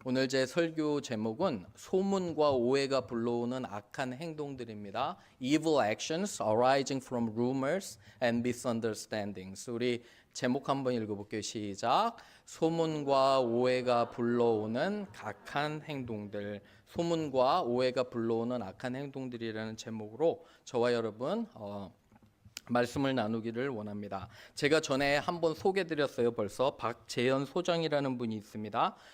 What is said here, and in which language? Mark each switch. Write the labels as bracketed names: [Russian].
[Korean] 오늘 제 설교 제목은 소문과 오해가 불러오는 악한 행동들입니다. [English] Evil actions arising from rumors and misunderstandings. [Korean] 우리 제목 한번 읽어볼게요. 시작. 소문과 오해가 불러오는 악한 행동들. 소문과 오해가 불러오는 악한 행동들이라는 제목으로 저와 여러분 말씀을 나누기를 원합니다. 제가 전에 한번 소개드렸어요. 벌써 박재현 소장이라는 분이 있습니다.